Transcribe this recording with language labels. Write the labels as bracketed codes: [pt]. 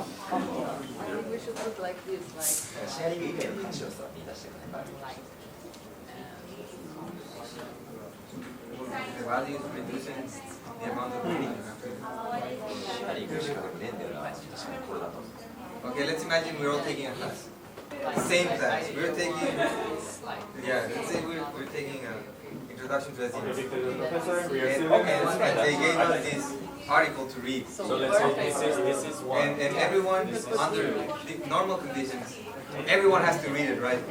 [en] We should put like this, like, [ja] シェアリング以外の話をさ、見出してくれない。 [en] the value is reducing the amount of reading you have to do. [ja] シェアリングしかねえんだよな、確かにこれだと。 [en] Okay, let's imagine we're all taking a class. Same class. We're taking, yeah, let's say we're taking an introduction to SEO. And they gave us this article to read. so let's say this is one. And everyone, under the normal conditions, everyone has to read it, right?